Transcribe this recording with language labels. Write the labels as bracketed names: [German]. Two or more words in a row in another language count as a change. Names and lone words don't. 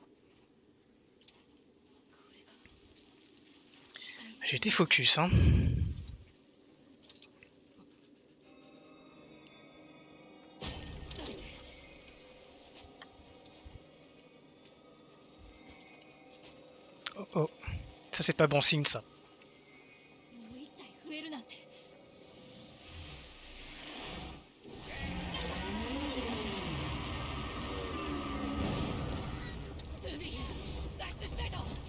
[French] J'étais focus, hein. Oh oh. Ça c'est pas bon signe ça. [Japanese] もう一体増えるなんて。ズビー、脱出しないと。